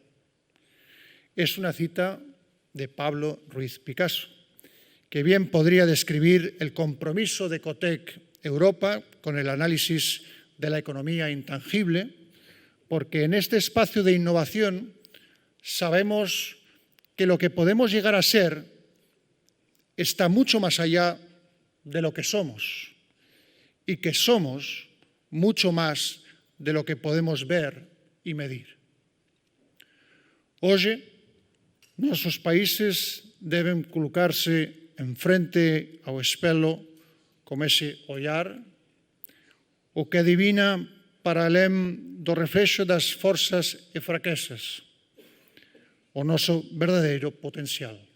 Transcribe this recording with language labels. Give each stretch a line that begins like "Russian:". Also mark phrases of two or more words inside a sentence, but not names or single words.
Spanish: Es una cita de Pablo Ruiz Picasso, que bien podría describir el compromiso de COTEC Europa con el análisis de la economía intangible, porque en este espacio de innovación sabemos que lo que podemos llegar a ser está mucho más allá de lo que somos y que somos mucho más de lo que podemos ver y medir.
Galician: Hoxe, nosos países deben colocarse en frente ao espelho con ese ollar, o que adivina para além do reflexo das forzas e fraquezas, o noso verdadeiro potencial.